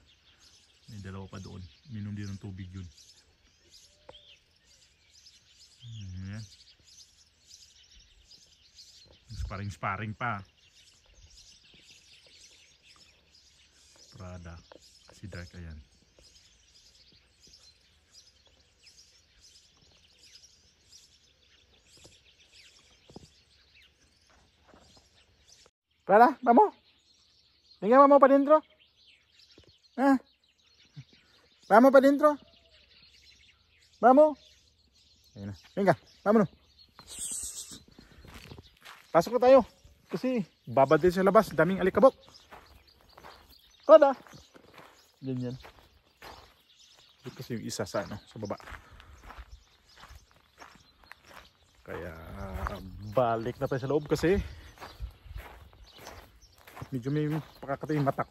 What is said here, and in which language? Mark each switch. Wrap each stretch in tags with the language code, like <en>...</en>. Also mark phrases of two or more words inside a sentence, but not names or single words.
<tl>May dalawa pa doon. Minom din ng tubig yun. Ayan. Sparring pa. Prada. Si Dark ayan.</tl> <es>Prada, vamos. Venga, vamos para adentro. Vamos para adentro. Vamos. Venga, vámonos.</es> <tl>Pasok na tayo. Kasi babad din sa labas. Daming alikabok. Prada. Ganyan. Ito kasi yung isa sa, sa baba. Kaya balik na tayo sa loob kasi medyo may pakakata yung mata ko.</tl>